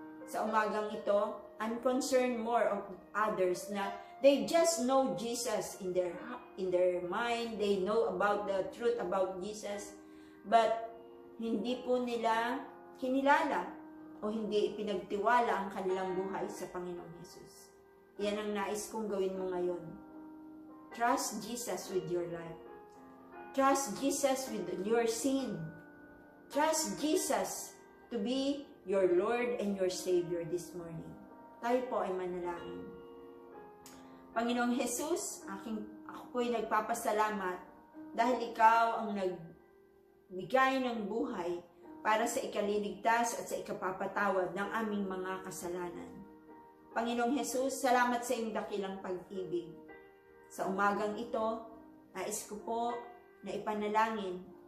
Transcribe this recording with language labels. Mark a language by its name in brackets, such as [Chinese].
[Filipino] Sa umagang ito, [English] I'm concerned more of others na they just know Jesus in their mind. They know about the truth about Jesus. [Filipino] But hindi po nila kinilala o hindi ipinagtiwala ang kanilang buhay sa Panginoong Hesus. Yan ang nais kong gawin mo ngayon. [English] Trust Jesus with your life. Trust Jesus with your sin. Trust Jesus to be your Lord and your Savior this morning. [Filipino] Tayo po ay manalangin. Panginoong Hesus, ako po'y nagpapasalamat dahil ikaw ang nagbigay ng buhay para sa ikaliligtas at sa ikapapatawad ng aming mga kasalanan. Panginoong Hesus, salamat sa iyong dakilang pag-ibig. Sa umagang ito, nais ko po na ipanalangin.